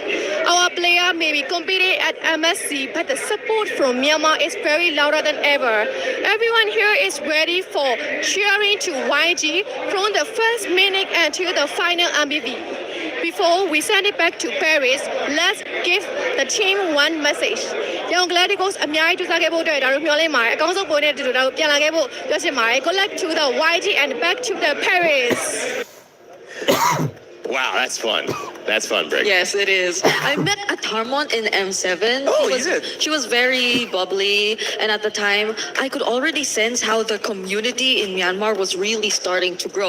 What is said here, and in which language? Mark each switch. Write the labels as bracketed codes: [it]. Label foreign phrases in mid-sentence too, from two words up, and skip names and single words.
[en] Our player may be competing at MSC, but the support from Myanmar is very louder than ever. Everyone here is ready for cheering to YG from the first minute until the final MVP. Before we send it back to Paris, let's give the team one message. [my] Young Galacticos အများကြီးကြိုးစားခဲ့ဖို့အတွက်ဒါတို့မျှော်လင့်ပါတယ်အကောင်းဆုံးပုံနဲ့တူတူဒါတို့ပြန်လာခဲ့ဖို့ပြောချင်ပါတယ် [en] Good luck to the YG and back to the Paris. Wow, that's fun. That's fun, Brig. Yes, it is. I met Atarmon in M7. Oh, is it? She was very bubbly, and at the time, I could already sense how the community in Myanmar was really starting to grow.